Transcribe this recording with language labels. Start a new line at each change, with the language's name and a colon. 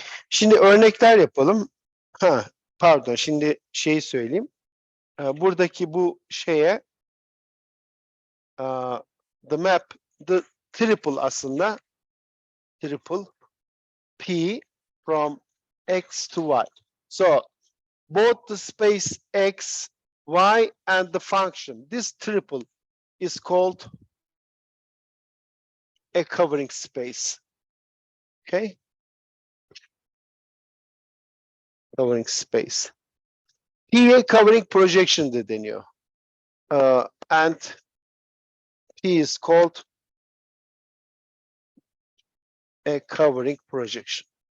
Turkish: Şimdi örnekler yapalım. Ha, pardon, şimdi şeyi söyleyeyim. Buradaki bu şeye
English: the map, the triple
Turkish: aslında
English: triple P from X to Y. So both the space X, Y, and the function, this triple is called a covering space. Okay? Covering space.
Turkish: P'ye covering projection de deniyor.
English: And P is called a covering projection.